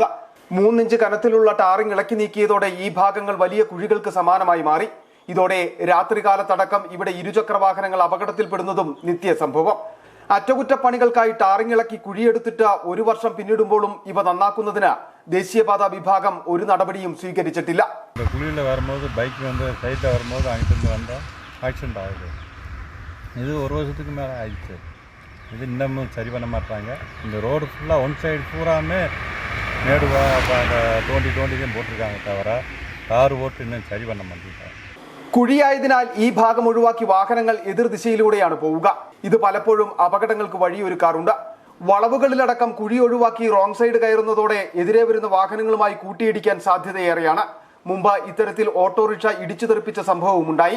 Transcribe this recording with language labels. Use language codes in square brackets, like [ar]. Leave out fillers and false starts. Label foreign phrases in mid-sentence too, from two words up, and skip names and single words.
[ml] 3 ഇഞ്ച് കനത്തിലുള്ള ടാറിംഗ് ഇളക്കി നീക്കിയതോടെ ഈ ഭാഗങ്ങൾ വലിയ കുഴികൾക്ക് സമാനമായി മാറി. ഇതോടെ രാത്രികാലത്തടക്കം ഇവിടെ ഇരുചക്ര വാഹനങ്ങൾ അപകടത്തിൽപ്പെടുന്നതും നിത്യസംഭവം. അറ്റകുറ്റപ്പണികൾക്കായി ടാറിംഗ് ഇളക്കി കുഴിയെടുത്തിട്ട് 1 വർഷം പിന്നിടുമ്പോഴും ഇവ നന്നാക്കുന്നതിന് ദേശീയപാത വിഭാഗം ഒരു നടപടിയും സ്വീകരിച്ചിട്ടില്ല. [ta] குழியில் வரும்போது [en] bike side [ta] வரும்போது அங்கிட்டு வந்தால் ஆக்சிடென்ட் ஆகுது. இது 1 வருஷத்துக்கு மேலே ஆயிடுச்சு. இது இன்னமும் சரி பண்ண மாட்டாங்க. இந்த ரோடு ஃபுல்லாக [en] one side [ta] பூராமே மேடு தோண்டி தான் போட்டிருக்காங்க தவிர தார் போட்டு இன்னும் சரி பண்ண மாட்டேங்கிறாங்க. [ml] കുഴിയായതിനാൽ ഈ ഭാഗം ഒഴിവാക്കി വാഹനങ്ങൾ എതിർദിശയിലൂടെയാണ് പോവുക. ഇത് പലപ്പോഴും അപകടങ്ങൾക്ക് വഴിയൊരുക്കാറുണ്ട്. വളവുകളിലടക്കം കുഴി ഒഴിവാക്കി [en] wrong side [ml] കയറുന്നതോടെ എതിരെ വരുന്ന വാഹനങ്ങളുമായി കൂട്ടിയിടിക്കാൻ സാധ്യതയേറെയാണ്. മുമ്പ് ഇത്തരത്തിൽ ഓട്ടോറിക്ഷ ഇടിച്ചു തെറിപ്പിച്ച സംഭവവുമുണ്ടായി.